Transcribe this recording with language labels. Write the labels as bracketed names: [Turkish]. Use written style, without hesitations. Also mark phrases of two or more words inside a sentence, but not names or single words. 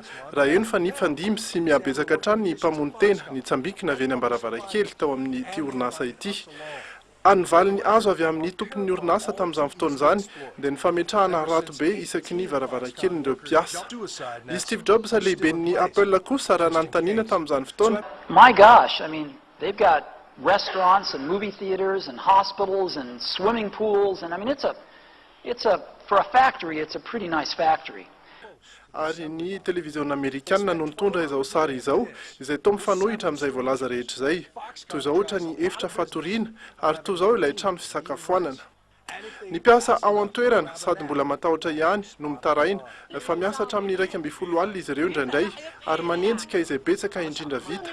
[Malagasy] Raha eno fa nifandimby sy mihabetsaka hatrany ny mpamony tena nitsambikina avy eny am-baravarakely tao amin'ny ity orinasa ity. Anivaly ny azo avy amin'ny tompon'ny orinasa tamin'izany fotoana izany dia ny fametrahana rato be isaky ny varavarankelin'ireo mpiasa. I Steve Jobs lehiben'ny Apple kosa raha nanontaniana tamin'izany fotoana. [English] My gosh, I mean, they've got restaurants and movie theaters and hospitals and swimming pools and I mean for a factory it's a pretty nice factory. [Malagasy] Ary ny televiziona amerikanina no nitondra izao sary izao izay toa mifanohitra amin'izay voalaza rehetra izay. Toy izao ohatra ny efitra fatoriana ary toy izao ilay trano fisakafoanana. Ny mpiasa ao an-toerana sady mbola matahotra ihany no mitaraina fa miasa hatramin'ny 12 alina izy ireo indraindray ary manenjika izay betsaka indrindra vita.